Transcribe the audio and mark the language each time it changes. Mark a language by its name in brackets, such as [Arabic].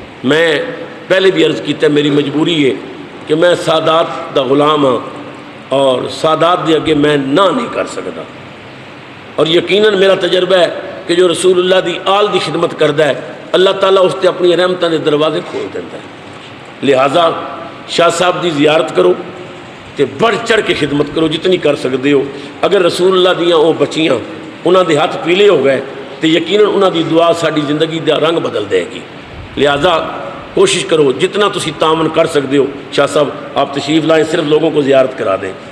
[Punjabi] میں پہلے بھی عرض کیتا ہے میری مجبوری ہے کہ میں سادات دا غلام ہاں اور سادات دے اگے میں نہ نہیں کر سکتا. اور یقیناً میرا تجربہ ہے کہ جو رسول اللہ دی آل دی خدمت کردا ہے اللہ تعالیٰ اس تے اپنی رحمتاں دے دروازے کھول دیتا ہے. لہٰذا شاہ صاحب دی زیارت کرو تے بڑھ چڑھ کے خدمت کرو جتنی کر سکتے ہو. اگر رسول اللہ دیاں وہ بچیاں انہاں دے ہاتھ پیلے ہو گئے تو یقیناً انہاں دی دعا ساری زندگی دا رنگ بدل دے گی. لہٰذا کوشش کرو جتنا تسی تعاون کر سکتے ہو. [Urdu] شاہ صاحب آپ تشریف لائیں، صرف لوگوں کو زیارت کرا دیں.